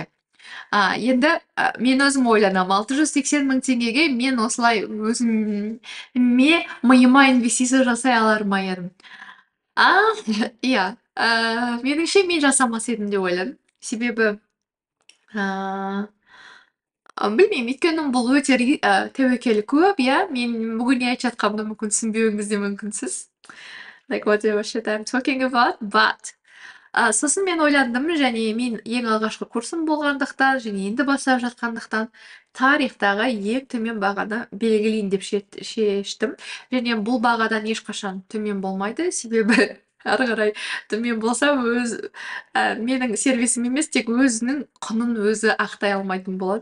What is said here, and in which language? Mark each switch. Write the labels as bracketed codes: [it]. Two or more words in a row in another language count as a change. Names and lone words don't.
[kk] Енді мен өзім ойланам, 680 мың теңгеге мен осылай миыма инвестиция жасай алар ма едім? Иә, меніңше мен жасамас едім деп ойладым. Себебі білмеймін, өйткені бұл өте тәуекел көп, иә. Мен бүгін не айтып жатқанымды мүмкін түсінбеуіңіз де мүмкінсіз. [en] Like whatever shit I'm talking about, but [kk] сосын мен ойландым, және мен ең алғашқы курсым болғандықтан, және енді бастап жатқандықтан, тарихтағы ең төмен бағаны белгілейін деп шештім. Және бұл бағадан ешқашан төмен болмайды, себебі ары қарай төмен болса менің сервисім емес, тек өзінің құнын өзі ақтай алмайтын болады.